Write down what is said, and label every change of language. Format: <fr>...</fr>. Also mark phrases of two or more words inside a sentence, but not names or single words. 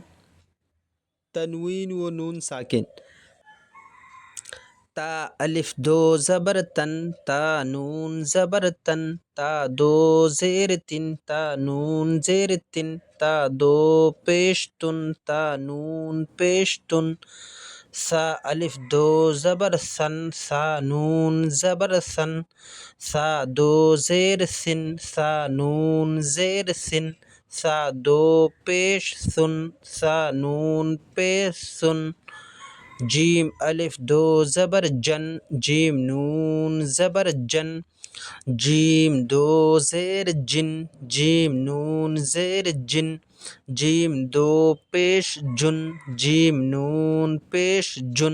<ur>تنوین و نون ساکن. تا الف دو زبر تن، تا نون زبر تن، تا دو زیر تن، تا نون زیر تن، تا دو پیش تن، تا نون پیش تن. سا الف دو زبر سن، سا نون زبر سن، سا دو زیر سن، سا نون زیر سن، سا دو پیش سن، سا نون پیش سن. جیم الف دو زبر جن، جیم نون زبر جن، جیم دو زیر جن، جیم نون زیر جن، جیم دو پیش جن، جیم نون پیش جن.</ur>